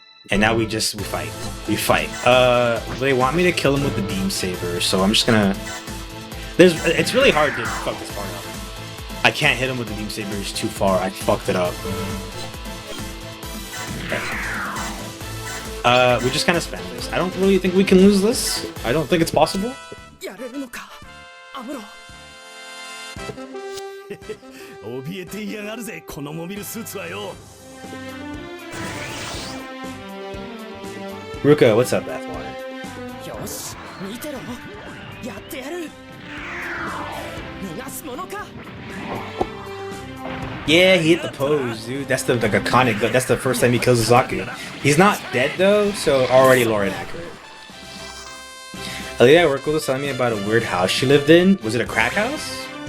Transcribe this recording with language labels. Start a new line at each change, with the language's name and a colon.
English: And now we fight. We fight. They want me to kill him with the beam saber, so I'm just gonna... It's really hard to fuck this part up. I can't hit him with the beam saber, it's too far. I fucked it up. Okay. We just kind of spam this. I don't really think we can lose this. I don't think it's possible.
Japanese: やれるのかアムロ怯えていやがるぜこのモビルスーツはよ
English: Ruka, what's up, Bathwater?
Japanese: よし見てろやってやる逃がすものか
English: Yeah, he hit the pose, dude. That's the like iconic. That's the first time he kills Zaku. He's not dead though, so already lore inaccurate. A lady I work with was telling me about a weird house she lived in. Was it a crack house?